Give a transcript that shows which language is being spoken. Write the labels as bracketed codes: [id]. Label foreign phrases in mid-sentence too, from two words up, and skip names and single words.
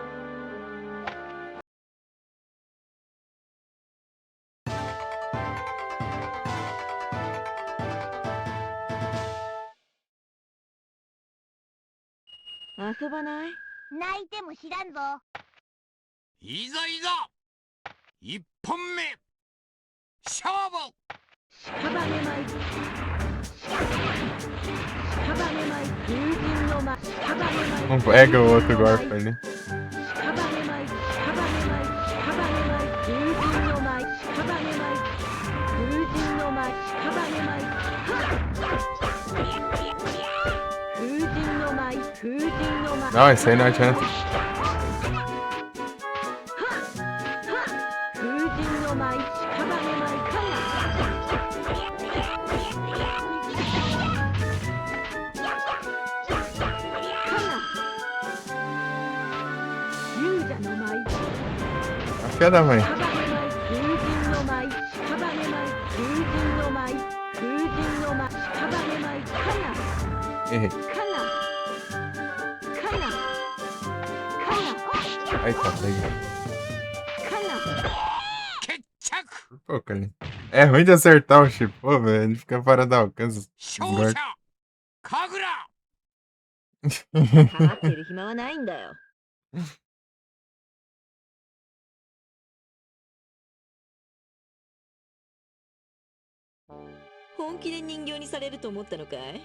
[ja] 遊ばない？泣いても知らんぞ。いざいざ一本目勝負。屍舞い。屍舞い。風神の舞。屍舞い。 [pt] Não pega o outro golpe ali. [ja] 屍舞い。屍舞い。屍舞い。風神の舞。屍舞い。風神の舞。屍舞い。風神の舞。風神の舞。 [pt] Não, esse aí não adianta. [ja] 風神の舞。屍舞い。か勇者の舞。 [pt] Filha da mãe. [ja] 風神の舞。屍舞。風神の舞。風神の舞。屍舞。かな。 [pt] Errei. [ja] かな。かな。かな。 [pt] Aí tá, peguei. [ja] かな。決着。 [pt] Por pouco ali. É ruim de acertar o chip, pô, velho. Ele fica fora do alcance. [ja] 勝者神楽。かってる暇はないんだよ。本気で人形にされると思ったのかい？